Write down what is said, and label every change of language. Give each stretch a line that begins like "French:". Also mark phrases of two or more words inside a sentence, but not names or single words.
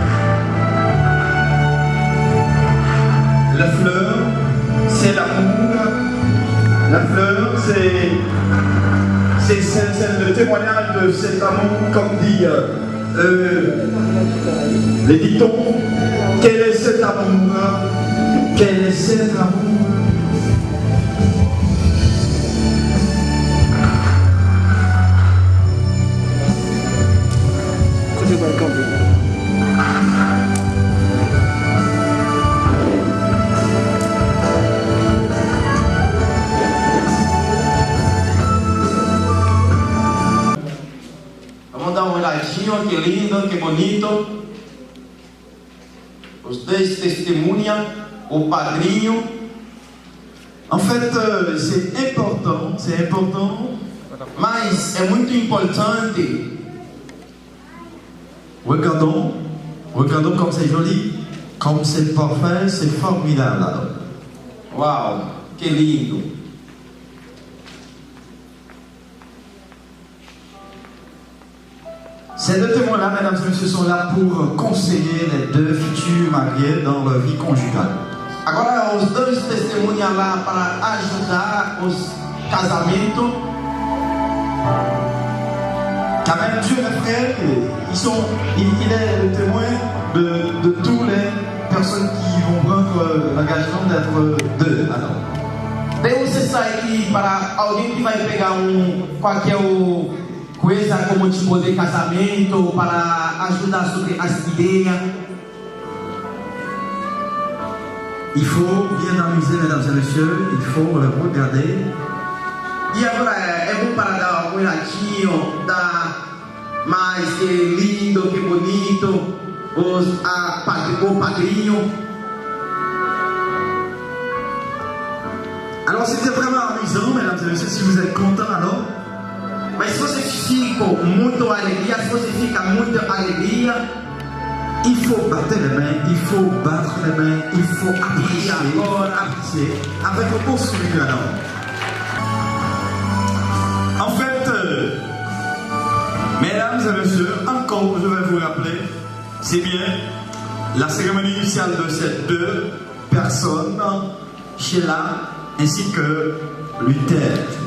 French: La fleur, c'est l'amour. La fleur, c'est le témoignage de cet amour, comme dit les dictons. Quel est cet amour? Quel est cet amour?
Portuguese: Vamos a dar uma olhadinha, que lindo, que bonito. Os dois testemunham, o padrinho.
French: En fait, c'est important,
Portuguese: mas é muito importante.
French: Regardons comme c'est joli, comme c'est parfait, c'est formidable. Alors.
Portuguese: Uau, que lindo.
French: Ces deux témoins-là, mesdames et messieurs, sont là pour conseiller les deux futurs mariés dans leur vie conjugale.
Portuguese: Agora, os dois testemunham lá para ajudar os casamentos.
French: Car même Dieu, mes frères, il est le témoin de toutes les personnes qui vont prendre l'engagement d'être deux. Alors.
Portuguese: Deus está aqui para alguém que vai pegar qualquer coisa como tipo de casamento para ajudar sobre as ideias.
French: Il faut bien amuser, mesdames et messieurs, il faut le regarder.
Portuguese: E agora é bom para dar um olhadinho, dar mais que lindo, que bonito, o padrinho.
French: Alors c'était vraiment amusant, mesdames et messieurs, si vous êtes contents alors.
Portuguese: Mas se você fica muito alegria, se você fica muito alegria,
French: il faut battre les mains, il faut apprécier, avec un beau sourire alors. En fait, mesdames et messieurs, encore je vais vous rappeler, c'est bien la cérémonie initiale de ces deux personnes, Sheila ainsi que Luther.